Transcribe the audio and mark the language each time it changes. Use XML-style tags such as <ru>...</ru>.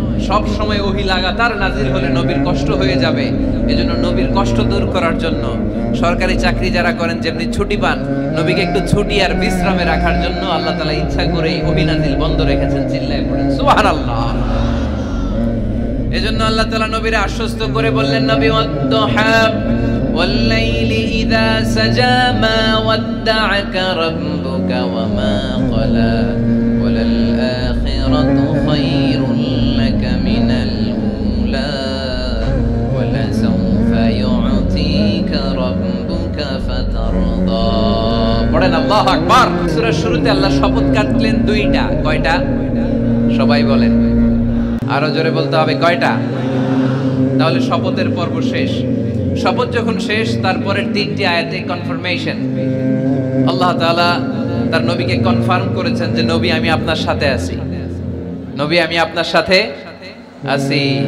<bn>সব সময় ওহী লাগাতার নাজিল হলে নবীর কষ্ট হয়ে যাবে। এজন্য নবীর কষ্ট দূর করার জন্য সরকারি চাকরি যারা করেন যেমনি ছুটি পান, নবীকে একটু ছুটি আর বিশ্রামে রাখার জন্য আল্লাহ তাআলা ইচ্ছা করে ওহী নাজিল বন্ধ রেখেছেন। চিল্লায়ে পড়েন সুবহানাল্লাহ। এজন্য আল্লাহ তাআলা নবীরে আশ্বস্ত করে বললেন, নবী ওয়াদ-দুহা</bn> <ar>والليل إذا سجى ما ودعك ربك وما قلى وللآخرة خير لك من الأولى ولسوف يعطيك ربك فترضى</ar> <bn>পড়েন আল্লাহু আকবার। সূরার শুরুতে আল্লাহ শপথ কাটলেন দুইটা। কয়টা? সবাই বলেন, আরো জোরে বলতে হবে কয়টা। তাহলে শপথের পর্ব শেষ। শপথ যখন শেষ, তারপরের তিনটি আয়াতে কনফার্মেশন। আল্লাহ তাআলা তার নবীকে কনফার্ম করেছেন যে নবী আমি আপনার সাথে আছি, নবী আমি আপনার সাথে আছি।</bn>